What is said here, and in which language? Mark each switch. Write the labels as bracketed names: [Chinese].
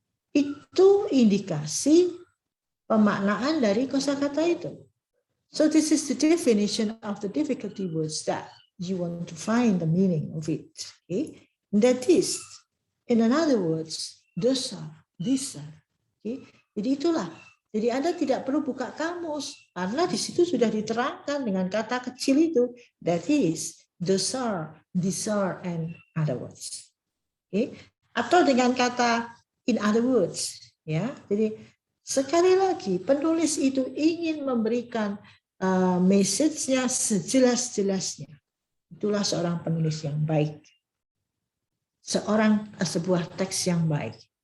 [Indonesian] Itu indikasi pemaknaan dari kosakata itu. [English] So this is the definition of the difficulty words that you want to find the meaning of it. Okay. That is, in other words, those are, these are. [Indonesian] Okay. Jadi itulah. Jadi Anda tidak perlu buka kamus karena di situ sudah diterangkan dengan kata kecil itu. [English] That is, those are, these are, and other words. [Indonesian] Okay. Atau dengan kata [English] in other words, [Indonesian] ya. Jadi sekali lagi penulis itu ingin memberikan message-nya sejelas-jelasnya. Itulah seorang penulis yang baik. Sebuah teks yang baik.